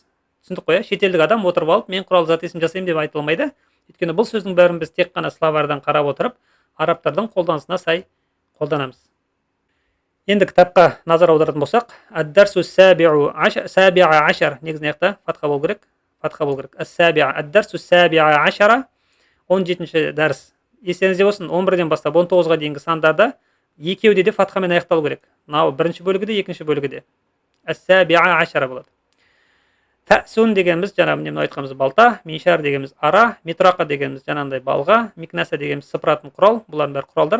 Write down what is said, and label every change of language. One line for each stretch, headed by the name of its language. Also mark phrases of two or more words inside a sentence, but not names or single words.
Kazakh: Түсіндік қой, шетелдік адам отырып алып, мен құрал зат есім жасаймын деп айта алмайды. Өйткені бұл сөздің бәрін біз тек қана словарьдан қарап отырып, арабтардың қолданысына сай қолданамыз. Енді кітапқа назар аударатын болсақ,
Arabic: الدرس سابع عشر,
Kazakh: негізінен фатха болу керек.
Arabic: الدرس السابع عشر,
Kazakh: 17-ші дәріс. Естеріңізде болсын, 11-ден бастап 19-ға дейінгі сандарда екеуде де фатхамен аяқталу керек. Мынау бірінші бөлігі де, екінші бөлігі де.
Arabic: السابع عشر болады.
Kazakh: Фәсун дегеніміз, жаңағы міне айтқанымыз балта, миншар дегеніміз ара, митрақа дегеніміз жаңағындай балға, микнәсә дегеніміз сыпыратын құрал, бұлардың бәрі құралдар.